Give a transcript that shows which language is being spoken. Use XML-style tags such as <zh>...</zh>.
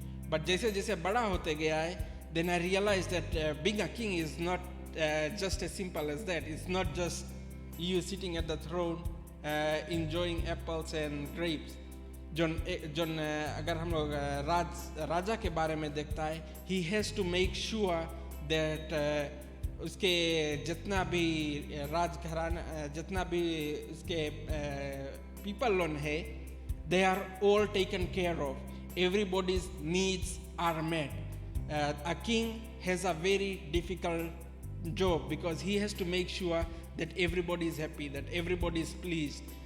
<en>But</en> <hi>जैसे जैसे बड़ा होते गया है,</hi> <en>then I realized that being a king is not just as simple as that. It's not just you sitting at the throne enjoying apples and grapes.</en> <hi>Zone अगर हम लोग राजा के बारे में देखता है,</hi> <en>he has to make sure that</en> <hi>उसके जितना भी राजघराना, जितना भी उसके people लोग है,</hi> <en>they are all taken care of. Everybody's needs are met. A king has a very difficult job because he has to make sure that everybody is happy, that everybody is pleased.</en>